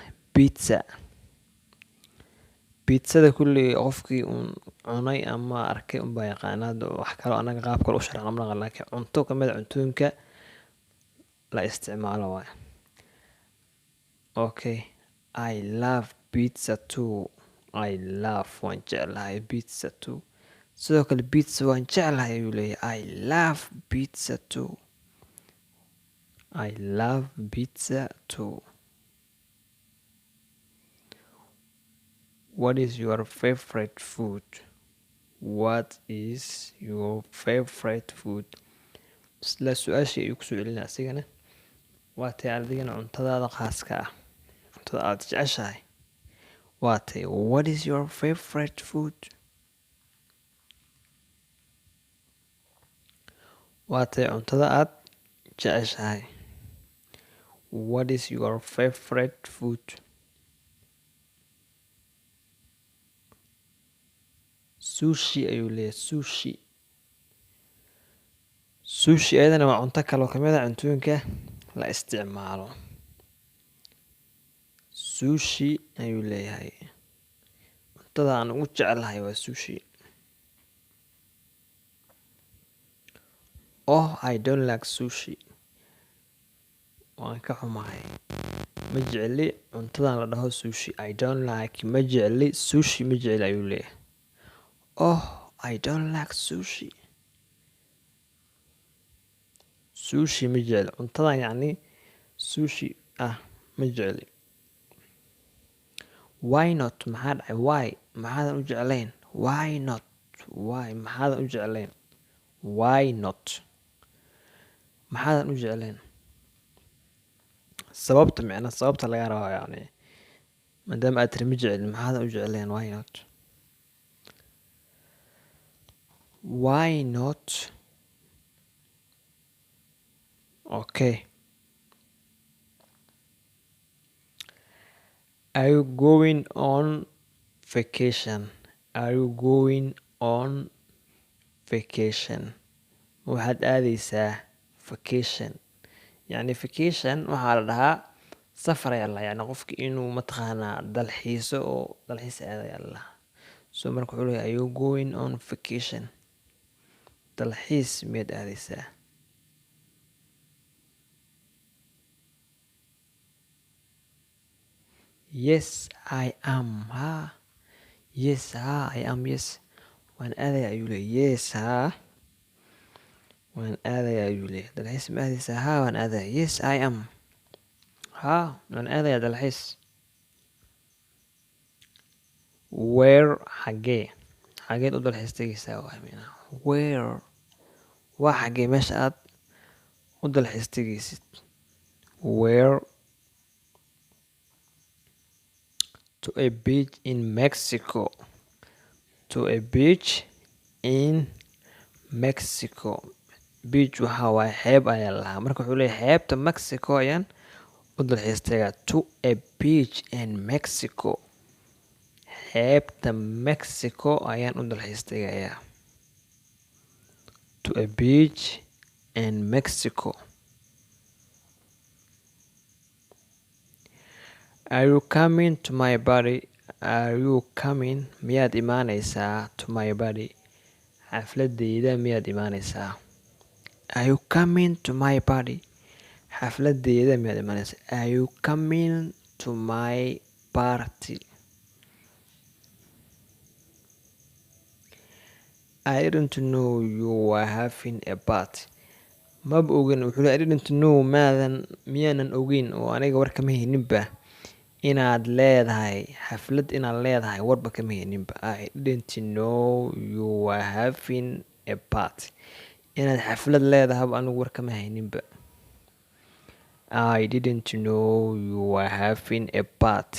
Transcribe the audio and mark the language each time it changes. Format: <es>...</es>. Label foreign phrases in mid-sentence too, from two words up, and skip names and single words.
<so>Pizza pizzada kulli qofkii uun cunay ama arkay unbaa yaqaanaad, wax kaloo anaga qaab kale u sharaxna ma naqaan, laakiin cunto ka mid a cuntooyinka la isticmaalo waay.</so> <en>Okay, I love pizza too. I love</en> <so>waan jeclahay</so> <en>pizza too.</en> <so>sidoo kale pizza waan jeclahay ayuu leeyahay.</so> <en>I love pizza too. I love pizza too. What is your favorite food? What is your favorite food?</en> <so>isla su-aashii ayuu kusoo celinaa asigana. waa tay adigana cuntadaada khaaska ah, cuntada aad jeceshahay waa tay.</so> <en>What is your favorite food?</en> <so>waa tay cuntada aad jeceshahay.</so> <en>What is your favorite food?</en> <so>Sushi ayuu leeyahay. Sushi ayadana waa cunto kaloo kamid a cuntooyinka la isticmaalo. Sushi ayuu leeyahay. cuntada aan ugu jeclahay waa sushi.</so> <en>Oh, I don't like sushi.</en> <so>waan ka xumahay, ma jecli cuntadan la dhaho sushi.</so> <en>I don't like,</en> <so>ma jecli sushi, ma jecli ayuu leeyahay. Oh, I don't like sushi. sushi ma jecli cuntadan, yacni sushi ma jecli.</so> <en>Why not?</en> <so>maxaa dhacay? Why maxaadan u jeclayn?</so> <en>Why not?</en> <so>Why maxaadan u jeclayn?</so> <en>Why not</en> <so>maxaadan u jeclayn? sababta micna sababta laga rabaa, yani maadaama aad tiri ma jecli maxaadan u jeclayn.</so> <en>Why not? Why not? Okay, are you going on vacation? Are you going on vacation?</en> <so>waxaad aadaysaa vacation. yani vacation waxaa la dhahaa safar ayaa la, yani qofki inuu mataqaanaa dalxiiso oo dalxiis aadayaa la dhahaa.</so> <en>so</en> <so>marka wuxuu leeyahay</so> <en>are you going on vacation?</en> <so>dalxiis miyaad aadaysaa?</so> <en>Yes I am. Yes I am.</en> <so>Yes waan aadaya ayuu leeyahay. Yes waan aadaya ayuu leeyahay. dalxiis ma aadaysaa? waan aadaya.</so> <en>Yes I am.</en> <so>waan aadaya dalxiis. Where xageed u dalxiis tegaysaa? Where waa xagee meesha aad u dalxiis tegaysid.</so> <en>Where? To a beach in Mexico. To a beach in Mexico.</en> <so>beach waxaa waaye xeeb ayaa lahaa, marka wuxuu leeyahay xeebta Mexico ayaan u dalxiis tagaa.</so> <en>To a beach in Mexico.</en> <so>xeebta Mexico ayaan u dalxiis tagayaa.</so> <en>To a beach in Mexico. Are you coming to my body? Are you coming?</en> <so>miyaad imaanaysaa?</so> <en>To my body.</en> <so>xafladeyda miyaad imaanaysaa?</so> <en>Are you coming to my body?</en> <so>xafladeyda miyaad imaanaysaa?</so> <en>Are you coming to my party? I didn't know you were having a party.</en> <so>Maba ogeyn wuxuu leeyahay</so> <en>I didn't know</en> <so>miyaanan ogeyn oo aniga war kama hayninba inaad leedahay xaflad inaad leedahay warba kama hayninba.</so> <en>I didn't know you were having a party.</en> <so>Inaad xaflad leedahay anigu war kama hayninba.</so> <en>I didn't know you were having a party.</en>